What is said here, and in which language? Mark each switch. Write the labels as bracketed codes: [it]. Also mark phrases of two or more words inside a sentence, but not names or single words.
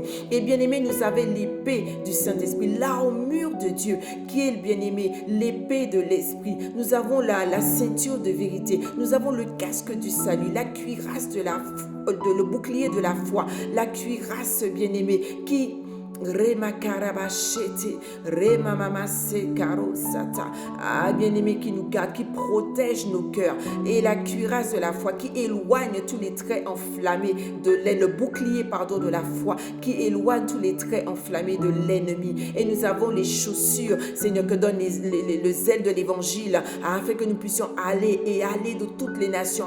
[fr] Et bien-aimé, nous avons l'épée du Saint-Esprit, l'armure de Dieu, qui est, bien-aimé, l'épée de l'Esprit. Nous avons la ceinture de vérité, nous avons le casque du salut, la cuirasse le bouclier de la foi, la cuirasse, bien-aimée, qui Rema karabachete, rema mamase karosata. Ah, bien-aimé, qui nous garde, qui protège nos cœurs. Et la cuirasse de la foi qui éloigne tous les traits enflammés le bouclier, de la foi qui éloigne tous les traits enflammés de l'ennemi. Et nous avons les chaussures, Seigneur, que donne le zèle de l'évangile, afin que nous puissions aller de toutes les nations.